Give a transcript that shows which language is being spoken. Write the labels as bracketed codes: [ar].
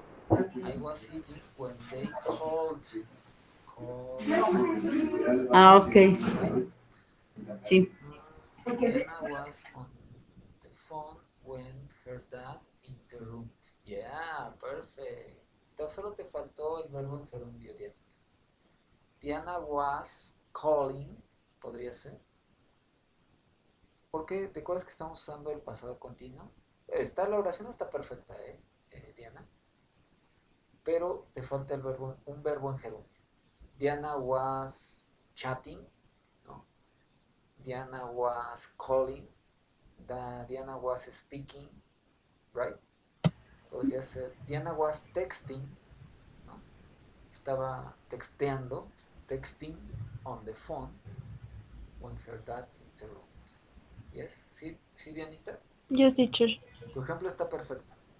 [en] I was sitting when they called. Called. Ah, ok. Right? [es] Sí. [en] Diana was on the phone when her dad interrupted. Yeah, perfect. [es] Entonces solo te faltó el verbo en gerundio, Diana. [en] Diana was calling, [es] podría ser. ¿Por qué? ¿Te acuerdas que estamos usando el pasado continuo? La oración está perfecta, Diana. Pero te falta un verbo en gerundio. [en] Diana was chatting, [es] ¿no? [en] Diana was calling. Diana was speaking, right? [es] Podría ser [en] Diana was texting, [es] ¿no? Estaba texteando, [en] texting on the phone when her dad interrupted. Yes, sí, Dianita. Yes, teacher. [es] Tu ejemplo está perfecto.